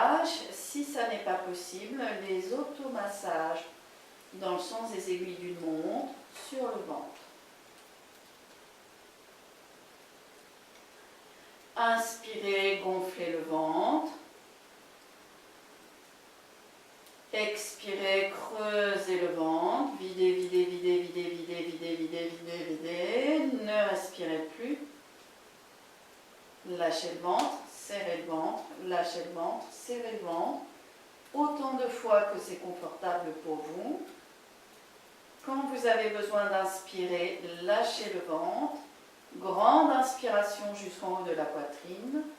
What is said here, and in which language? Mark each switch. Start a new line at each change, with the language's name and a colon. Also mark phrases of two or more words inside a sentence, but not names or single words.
French: Si ça n'est pas possible, les automassages dans le sens des aiguilles d'une montre sur le ventre. Inspirez, gonflez le ventre. Expirez, creusez le ventre. Videz, videz, videz, videz, videz, videz, videz, videz, videz. Ne respirez plus. Lâchez le ventre, serrez le ventre, lâchez le ventre, serrez le ventre. Autant de fois que c'est confortable pour vous. Quand vous avez besoin d'inspirer, lâchez le ventre. Grande inspiration jusqu'en haut de la poitrine.